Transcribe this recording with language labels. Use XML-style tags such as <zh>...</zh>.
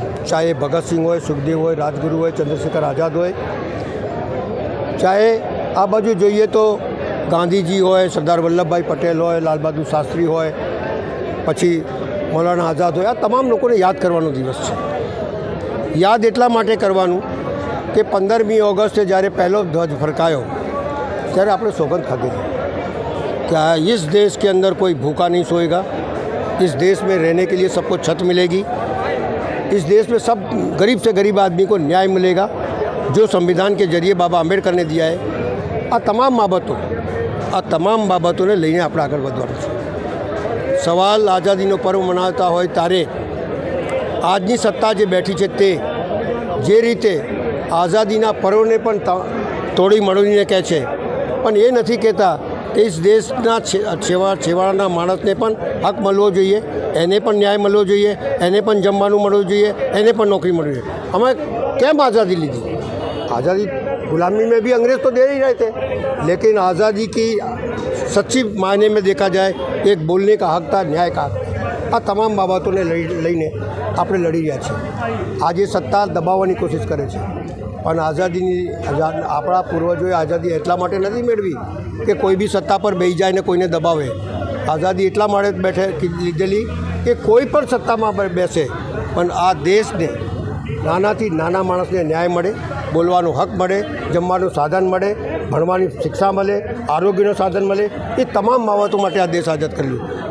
<gu>ચાહે ભગતસિંહ હોય, સુખદેવ હોય, રાજગુરુ હોય, ચંદ્રશેખર આઝાદ હોય, ચાહે આ બાજુ જોઈએ તો ગાંધીજી હોય, સરદાર વલ્લભભાઈ પટેલ હોય, લાલ બહાદુર શાસ્ત્રી હોય, પછી મૌલાના આઝાદ હોય, આ તમામ લોકોને યાદ કરવાનો દિવસ છે। યાદ એટલા માટે કરવાનું કે 15મી ઓગસ્ટે જ્યારે પહેલો ધ્વજ ફરકાયો ત્યારે આપણે સોગંદ ખાધી</gu> <hi>कि इस देश के अंदर कोई भूखा नहीं सोएगा, इस देश में रहने के लिए सबको छत मिलेगी, इस देश में सब गरीब से गरीब आदमी को न्याय मिलेगा जो संविधान के जरिए बाबा आंबेडकर ने दिया है।</hi> <gu>आ તમામ બાબતોને લઈને આપણે આગળ વધવાનું છે। સવાલ આઝાદીનો પર્વ મનાવતા હોય ત્યારે આજની સત્તા જે બેઠી છે તે જે રીતે આઝાદીના પર્વને પણ તોડી મળવીને કહે છે, પણ એ નથી કહેતા કે ઇસ દેશના છેવાડાના માણસને પણ હક મળવો જોઈએ, એને પણ ન્યાય મળવો જોઈએ, એને પણ જમવાનું મળવું જોઈએ, એને પણ નોકરી મળવી જોઈએ। અમે કેમ આઝાદી લીધી?</gu> <hi>आज़ादी गुलामी में भी अंग्रेज़ तो दे ही रहे थे, लेकिन आज़ादी की सच्ची मायने में देखा जाए एक बोलने का हक था, न्याय का हक था।</hi> <gu>आ तमाम बाबतों ने लईने આપણે લડી રહ્યા છીએ। આજે સત્તા દબાવવાની કોશિશ કરે છે, પણ આપણા પૂર્વજોએ આઝાદી એટલા માટે નથી મેળવી કે કોઈ બી સત્તા પર બેસી જાય ને કોઈને દબાવે। આઝાદી એટલા માટે લીધેલી કે કોઈ પણ સત્તામાં બેસે પણ આ દેશને, નાનાથી નાના માણસને ન્યાય મળે, બોલવાનો હક મળે, જમવાનું સાધન મળે, ભણવાની શિક્ષા મળે, આરોગ્યનું સાધન મળે, એ તમામ બાબતો માટે આ દેશ આઝાદ કરેલું।</gu>